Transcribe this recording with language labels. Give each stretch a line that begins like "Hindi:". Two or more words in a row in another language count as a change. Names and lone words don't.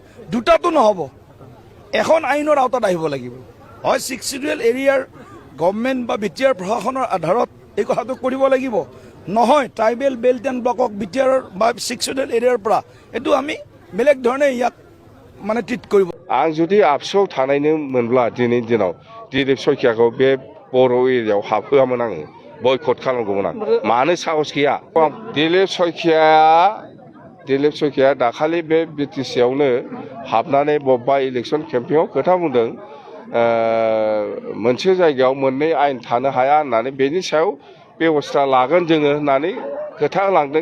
Assamese: দুটাটো নহ'ব, এখন আইনৰ আওতাত আহিব লাগিব। হয় 6
English: Schedule Area Government
Assamese: বা বিটিআৰ প্ৰশাসনৰ আধাৰত এই কথাটো কৰিব লাগিব, নহয়
English: Tribal Belt and Block
Assamese: বিটিআৰৰ বা 6
English: Schedule Area
Assamese: পৰা এইটো আমি বেলেগ ধৰণে ইয়াক মানে ট্ৰিট কৰিব।
Bodo: आं जुदि आबसुआव थानायनो मोनब्ला दिनैनि दिनाव दिलीप शइकियाखौ बे बर' एरियायाव हाबहोआमोन आङो, बयकट खालामगौमोन आं। मानो साहस गैया? दिलीप शइकिया दाखालि बे बिटिसिआवनो हाबनानै बबेबा
English: election campaign
Bodo: खोथा बुंदों, मोनसे जायगायाव मोननै आयेन थानो हाया होननानै बेनि सायाव बेबस्था लागोन जोङो होननानै खोथा होलांदों।